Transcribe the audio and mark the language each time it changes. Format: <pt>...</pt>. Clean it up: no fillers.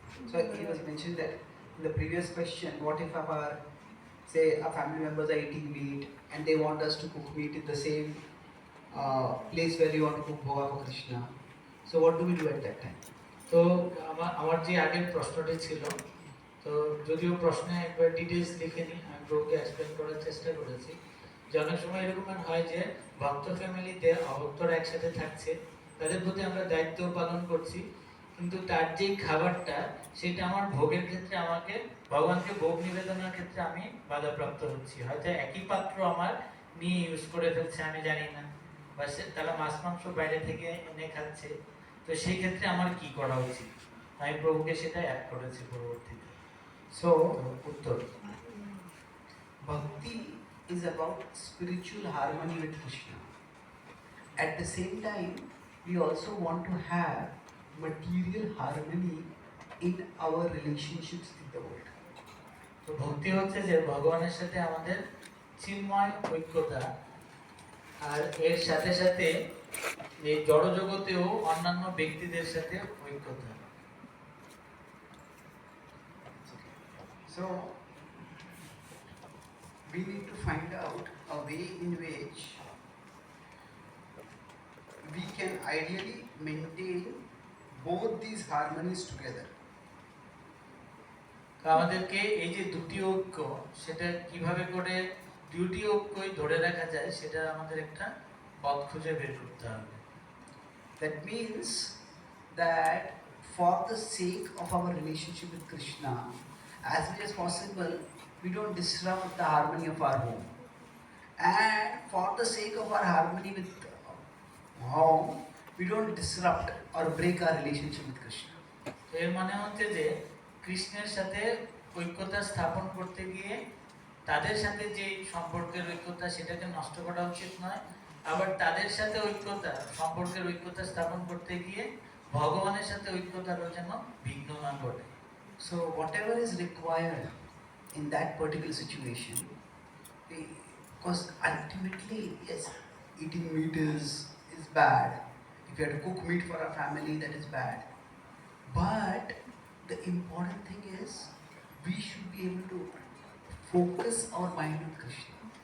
<en>So he was mentioning that in the previous question, what if our, say, our family members are eating meat and they want us to cook meat in the same place where we want to cook bhoga for Krishna. So what do we do at that time?</en> <bn>তো আমার যে আগের প্রশ্নটি ছিল, তো যদিও প্রশ্নে একবার ডিটেইলস লিখে নিই, আমি ব্রোকে এক্সপ্লেন করার চেষ্টা করেছি যে অনেক সময় এরকম হয় যে ভক্ত ফ্যামিলিতে অভক্তরা একসাথে থাকছে, তাদের প্রতি আমরা দায়িত্ব পালন করছি, কিন্তু তার যে খাবারটা সেটা আমার ভোগের ক্ষেত্রে আমাকে ভগবানকে ভোগ নিবেদনের ক্ষেত্রে আমি বাধাপ্রাপ্ত হচ্ছি। হয়তো একই পাত্র আমার নিয়ে ইউজ করে ফেলছে আমি জানি না, বা তারা মাছ মাংস বাইরে থেকে এনে খাচ্ছে, তো সেই ক্ষেত্রে আমার কি করা উচিত? আমি প্রভুকে সেটা অ্যাড করেছি পরবর্তীতে।</bn> <en>So,</en> <bn>উত্তর,</bn> <en>bhakti is about spiritual harmony with Krishna. At the same time, we also want to have material harmony in our relationships with the world.</en> <bn>তো ভক্তি হচ্ছে যে ভগবানের সাথে আমাদের চিন্ময় ঐক্যতা, আর এর সাথে সাথে এই জড় জগতেও অন্যান্য ব্যক্তিদের সাথে ঐক্যতা।</bn> <en>So we need to find out a way in which we can ideally maintain both these harmonies together.</en> <bn>তো আমাদেরকে এই যে দুটি ঐক্য, সেটা কিভাবে করে দুটি ঐক্যই ধরে রাখা যায়, সেটা আমাদের একটা পথ খুঁজে বের করতে হবে।</bn> <en>That means that for the sake of our relationship with Krishna, as much as possible, we don't disrupt the harmony of our home. And for the sake of our harmony with home, we don't disrupt or break our relationship with Krishna.</en> <bn>তো এর মানে হচ্ছে যে কৃষ্ণের সাথে ঐক্যতা স্থাপন করতে গিয়ে তাদের সাথে যে সম্পর্কের ঐক্যতা সেটাকে নষ্ট করা উচিত নয়, আবার তাদের সাথে সম্পর্কের ঐক্যতা স্থাপন করতে গিয়ে ভগবানের সাথে ঐক্যতারও যেন বিঘ্ন না ঘটে।</bn> <en>So whatever is required in that particular situation, because ultimately, yes, eating meat is bad. If you have to cook meat for a family, that is bad. But the important thing is we should be able to focus our mind on Krishna.</en>